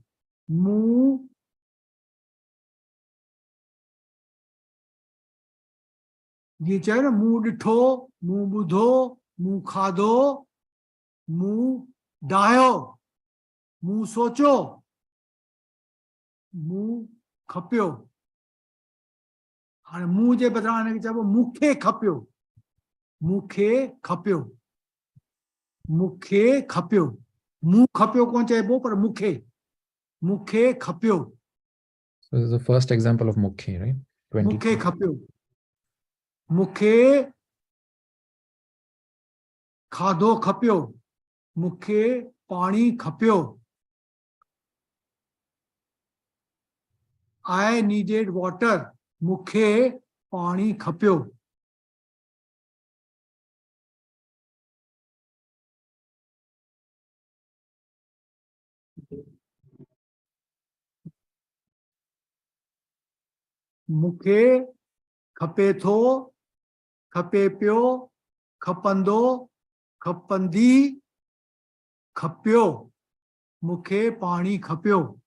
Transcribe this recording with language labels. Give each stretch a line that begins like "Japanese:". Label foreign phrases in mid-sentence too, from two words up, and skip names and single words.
Sindhi: Mu ये चाहे ना मुंह डिठो मुंह बुधो मुंह खाधो मुंह डायो मुंह सोचो मुंह खपियो हाणे मुंह जे बदिरां हिनखे चइबो मूंखे खपियो मूंखे खपियो मूंखे खपियो मुंह खपियो कोन चइबो पर मूंखे खपियो
English: So this is the first example of mukhe, right?
Sindhi: मूंखे 22. खपियो मूंखे खाधो खपियो मूंखे पाणी खपियो
English: I needed water
Sindhi: मूंखे पाणी खपियो मूंखे खपे थो खपे पियो खपंदो खपंदी खपियो मूंखे पाणी खपियो